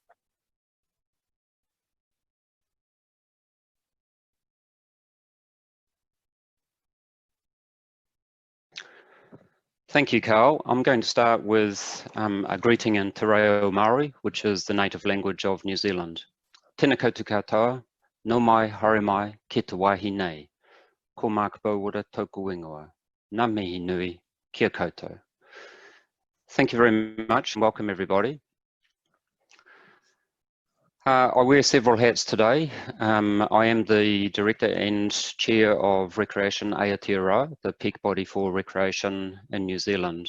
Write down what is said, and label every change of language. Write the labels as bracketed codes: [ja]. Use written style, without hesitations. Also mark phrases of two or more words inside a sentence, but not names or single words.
[en] Thank you, Karl. I'm going to start with a greeting in Te Reo Māori, which is the native language of New Zealand. [mi] Tēnā koutou katoa, no mai haere mai ki te wāhi nei. Ko Mark Bowater tōku ingoa. Ngā mihi nui, kia koutou. [en] Thank you very much and welcome everybody. I wear several hats today. I am the Director and Chair of Recreation Aotearoa, the peak body for recreation in New Zealand.